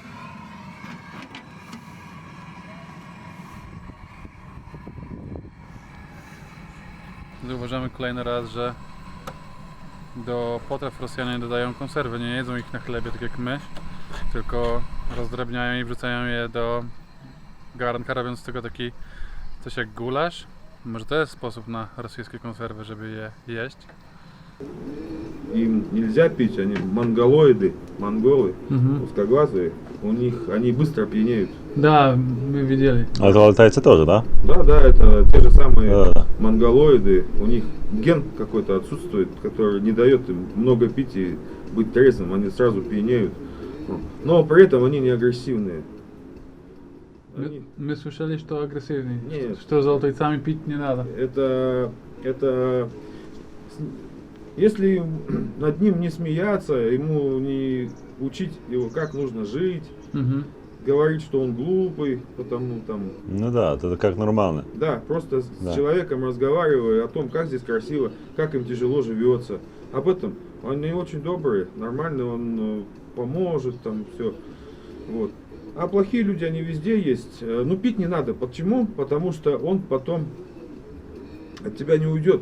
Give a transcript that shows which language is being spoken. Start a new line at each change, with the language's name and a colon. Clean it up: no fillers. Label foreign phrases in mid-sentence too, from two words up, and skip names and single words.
Polish: Zauważamy kolejny raz, że do potraw Rosjanie dodają konserwy, nie jedzą ich na chlebie tak jak my, tylko rozdrabniają i wrzucają je do garnka, robiąc z tego taki coś jak gulasz. Może to jest sposób na rosyjskie konserwy, żeby je jeść.
Russian: Им нельзя пить, они монголоиды, монголы, узкоглазые, у них, они быстро пьянеют. Да, мы видели.
Polish: Ale to Altajcy też, da?
Russian: Да, это те же самые Да. монголоиды, у них ген какой-то отсутствует, который не дает им много пить и быть трезвым, они сразу пьянеют. Но при этом они не агрессивные.
Polish: My słyszeli, że to agresywni. Nie. Że z Altajcami pić nie nada.
Russian: Это если над ним не смеяться, ему не учить его, как нужно жить, говорить, что он глупый, потому там.
Polish: No da, to jak normalne.
Russian: Да, просто Да. с человеком разговаривая о том, как здесь красиво, как им тяжело живется. Об этом они очень добрые, нормально, он поможет, там все. Вот. А плохие люди, они везде есть. Ну, пить не надо. Почему? Потому что он потом от тебя не уйдет.